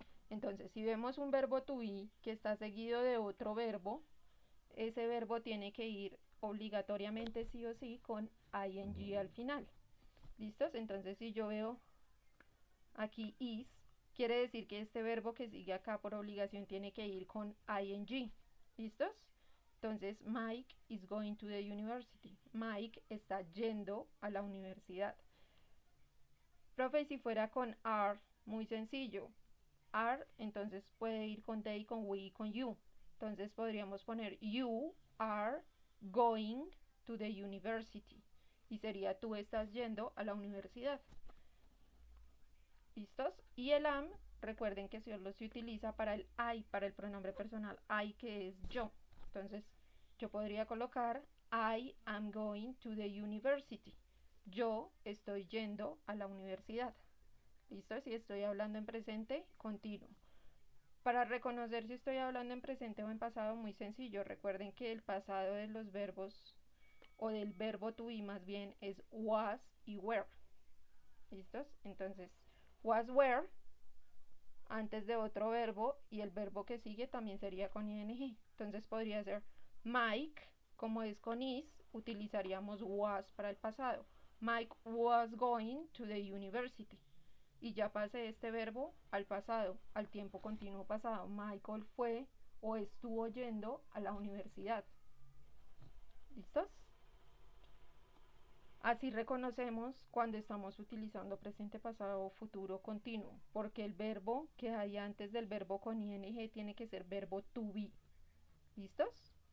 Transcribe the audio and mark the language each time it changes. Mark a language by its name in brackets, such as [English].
[Spanish] Entonces, si vemos un verbo to be que está seguido de otro verbo, ese verbo tiene que ir obligatoriamente sí o sí con ing al final. ¿Listos? Entonces, si yo veo aquí is, quiere decir que este verbo que sigue acá por obligación tiene que ir con ing. ¿Listos? Entonces, [English] Mike is going to the university. [Spanish] Mike está yendo a la universidad. Profe, si fuera con are, muy sencillo. Are, entonces puede ir con they, con we y con you. Entonces podríamos poner [English] you are going to the university. [Spanish] Y sería tú estás yendo a la universidad. ¿Listos? Y el am, recuerden que solo se utiliza para el I, para el pronombre personal I, que es yo. Entonces yo podría colocar [English] I am going to the university. [Spanish] Yo estoy yendo a la universidad. ¿Listo? Si estoy hablando en presente continuo. Para reconocer si estoy hablando en presente o en pasado, muy sencillo. Recuerden que el pasado de los verbos, o del verbo to be más bien, es was y were. ¿Listos? Entonces, was were, antes de otro verbo, y el verbo que sigue también sería con ing. Entonces podría ser Mike, como es con is, utilizaríamos was para el pasado. [English] Mike was going to the university. [Spanish] Y ya pasé este verbo al pasado, al tiempo continuo pasado. Michael fue o estuvo yendo a la universidad. ¿Listos? Así reconocemos cuando estamos utilizando presente, pasado o futuro continuo, porque el verbo que hay antes del verbo con ing tiene que ser verbo to be. ¿Listos?